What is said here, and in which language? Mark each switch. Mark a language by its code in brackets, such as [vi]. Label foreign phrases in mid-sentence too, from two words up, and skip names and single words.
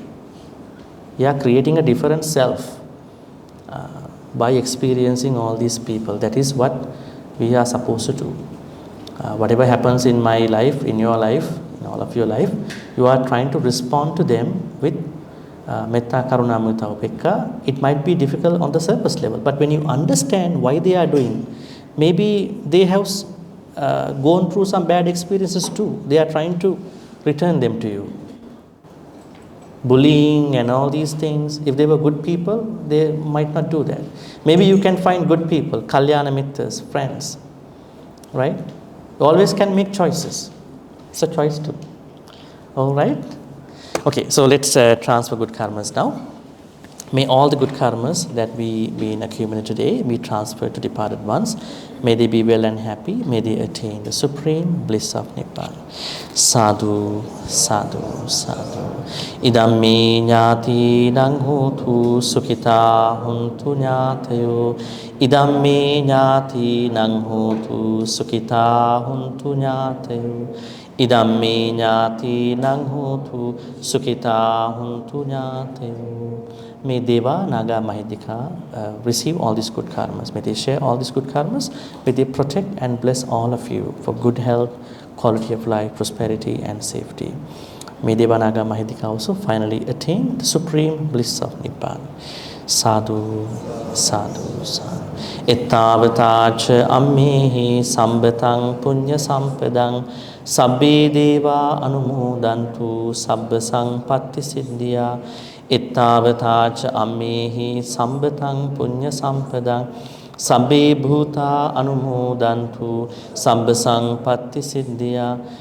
[en] We are creating a different self by experiencing all these people. That is what we are supposed to do. Whatever happens in my life, in your life, in all of your life, you are trying to respond to them with [pi] metta, karuna, mudita, upekkha. [en] It might be difficult on the surface level, but when you understand why they are doing, maybe they have gone through some bad experiences too. They are trying to return them to you. Bullying and all these things, if they were good people, they might not do that. Maybe you can find good people, [pi] kalyana mittas, [en] friends, right? You always can make choices. It's a choice too. All right? Okay, so let's transfer good karmas now. May all the good karmas that we accumulated today be transferred to departed ones. May they be well and happy. May they attain the supreme bliss of Nibbana. [pi] Sadhu, sadhu, sadhu. Idam me ñāti nang hotu sukhita huntu ñātayo. Idam me ñāti nang hotu sukhita huntu ñātayo. Idam me ñāti nang hotu sukhita huntu ñātayo. [en] May Deva, Naga, Mahidika receive all these good karmas. May they share all these good karmas. May they protect and bless all of you for good health, quality of life, prosperity and safety. May Deva, Naga, Mahidika also finally attain the supreme bliss of Nibbana. [pi] Sadhu, sadhu, sadhu. Ettavatacha ammehi sambhatang punya sampadang sabbe deva anumodantu sabba saṅkappa siddhya. Ettavatacha ammehi sambhatang punya sampadang sabbe bhuta anumodantu sabba saṅkappa siddhya.